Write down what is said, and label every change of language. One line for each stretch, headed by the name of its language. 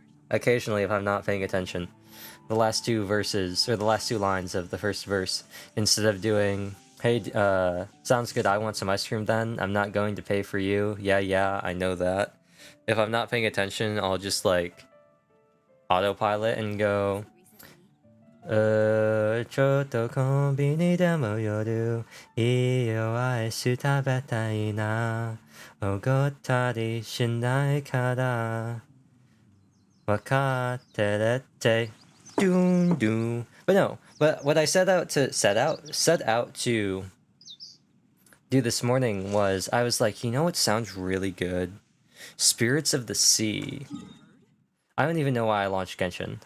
English: Occasionally, if I'm not paying attention, the last two verses, or the last two lines of the first verse, instead of doing, hey, sounds good, I want some ice cream then, I'm not going to pay for you, yeah, I know that. If I'm not paying attention, I'll just, like, autopilot and go,
Japanese: ちょっとコンビニでも夜、いいよアイス食べたいな。おごったりしないから。分かってるって。
English: Doom doom. But no, but what I set out to do this morning was I was like, you know what sounds really good? Spirits of the Sea. I don't even know why I launched Genshin.